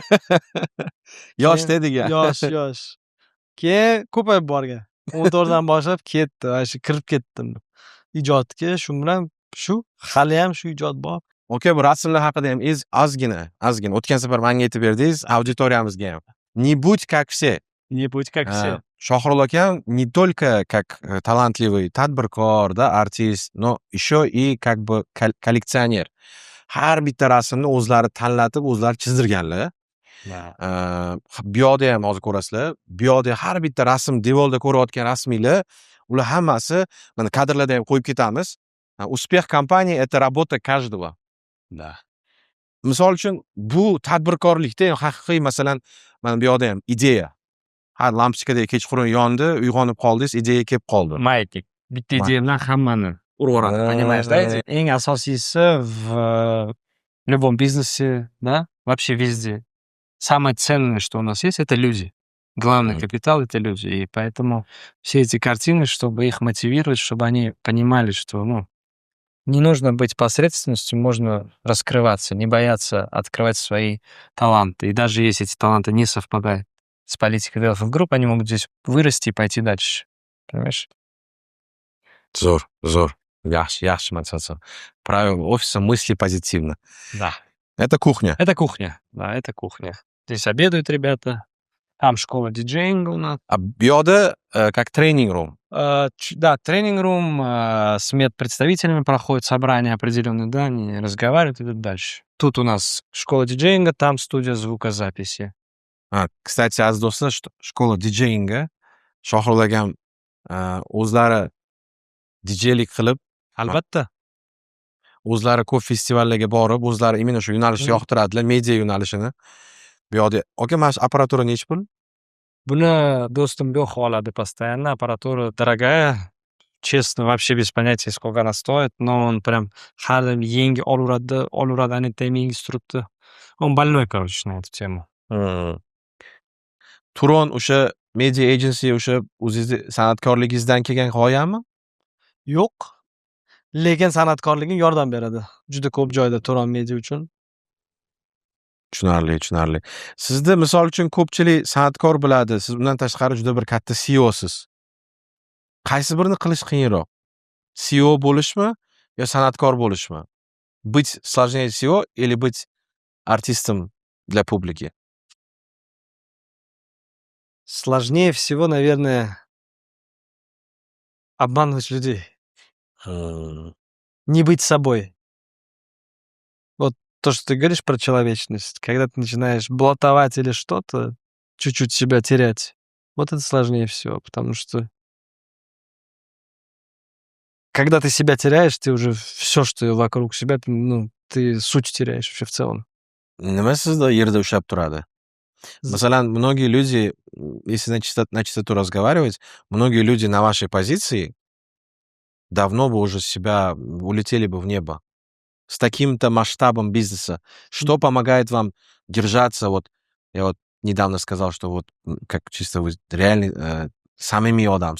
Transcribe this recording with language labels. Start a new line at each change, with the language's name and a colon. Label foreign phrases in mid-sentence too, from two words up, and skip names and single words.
Uzbek: Yosh dedik-a. Yosh. Keyin ko'payib borgan. 14 dan boshlab ketdi, va shu kirib ketdim ijodga. Shu bilan hali ham shu ijod bor. Oka, bu rasmlar haqida ham ozgina. O'tgan safar menga aytib berdingiz, auditoriyamizga ham.
Russian: Не будь как все. Не будь как все. Shohrul aka не только как талантливый tadbirkor, да, artist, но еще и как бы kolleksioner.
Uzbek: Har bitta rasmni o'zlari tanlatib, o'zlari chizdirganlar. Bu yoqda ham hozir ko'rasizlar. Bu yoqda har bitta rasm, devorda ko'rayotgan rasminglar, ular hammasi mana kadrlarda ham qo'yib ketamiz.
Russian: Успех компании это работа каждого. Da.
Uzbek: Misol uchun bu tadbirkorlikda haqiqiy, masalan, mana bu yoqda ham ideya. Har lampochkadagi kechqurun yondi, uyg'onib qoldingiz, ideya kelib qoldi. Mayatik. Bitta ideya bilan hammani urib yuboradi.
Russian: Понимаешь, да?
Uzbek: Eng asosiysi
Russian: в любом бизнесе, да, вообще везде. Самое ценное, что у нас есть, это люди. Главный капитал — это люди. И поэтому все эти картины, чтобы их мотивировать, чтобы они понимали, что, не нужно быть посредственностью, можно раскрываться, не бояться открывать свои таланты. И даже если эти таланты не совпадают с политикой Development Group, они могут здесь вырасти и пойти дальше. Понимаешь?
Uzbek: Zo'r. Yaxshi mansab.
Russian: Правило офиса мысли позитивно. Да. Это кухня. Это кухня. Да, это кухня. Здесь обедают ребята. Там школа диджеинга у нас. А
Uzbek: bu yoqda
Russian: как тренинг-рум. Да, тренинг-рум с медпредставителями проходят собрания определенные, да, они разговаривают и идут дальше. Тут у нас школа диджеинга, там студия звукозаписи. Kстати,
Uzbek: aziz do'stlar, shkola dijeyinga Shohrul akam o'zlari dijeylik qilib, Albatta. o'zlari ko'p festivallarga borib, o'zlari imенно shu yo'nalishni yoqtiradilar, media yo'nalishini. Bu yoqda, aka, mana shu apparatura nechi pul? Buni do'stim yo'q oladi постоянно.
Russian: Аппаратура дорогая. Честно, вообще без понятия, сколько она стоит. Но он прям
Uzbek: har doim yangi olaveradi, anetdan yangi turibdi.
Russian: Он больной, короче, на эту тему.
Uzbek: Turon o'sha media agency, o'sha o'zingizni san'atkorligingizdan kelgan g'oyami? Yo'q. Lekin san'atkorligim yordam beradi. Juda ko'p joyda Turon media uchun. Tushunarli. Sizni misol uchun ko'pchilik san'atkor biladi. Siz undan tashqari juda bir katta CEOsiz. Qaysi birini qilish qiyinroq? CEO bo'lishmi yo san'atkor bo'lishmi?
Russian: Быть сложнее всего или быть артистом для публики? Сложнее всего, наверное, обманывать людей. Не быть собой. Вот то, что ты говоришь про человечность, когда ты начинаешь блатовать или что-то, чуть-чуть себя терять, вот это сложнее всего, потому что когда ты себя теряешь, ты уже все, что вокруг себя, ты суть теряешь вообще в целом.
Uzbek: Nima sizda yerda ushlab turadi? Masalan,
Russian: многие люди, если на чистоту разговаривать, многие люди на вашей позиции давно бы уже себя улетели бы в небо. С таким-то масштабом бизнеса. Что помогает вам держаться? Вот я вот недавно сказал, что вот как чисто вы реальный самими адамсыз.